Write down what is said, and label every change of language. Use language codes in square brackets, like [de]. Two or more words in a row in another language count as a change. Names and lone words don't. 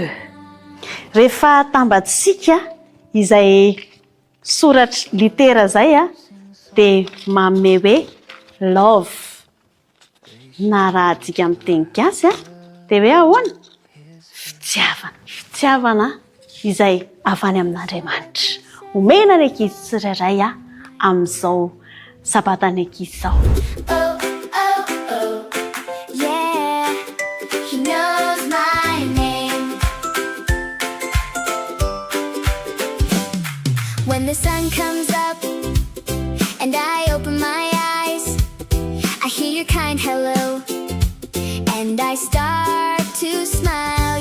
[mg] Rehefa tambatsika izay soratra litera zay dia manome hoe love. Na raha adika amin'ny teny gasy dia hoe ahoana? Fitiavana izay avy any amin'Andriamanitra. Omena ny ankizy tsirairay amin'izao sabatany ankizy izao. [en] oh, yeah, he knows my name. When the sun comes up and I open my eyes, I hear your kind hello and I start to smile.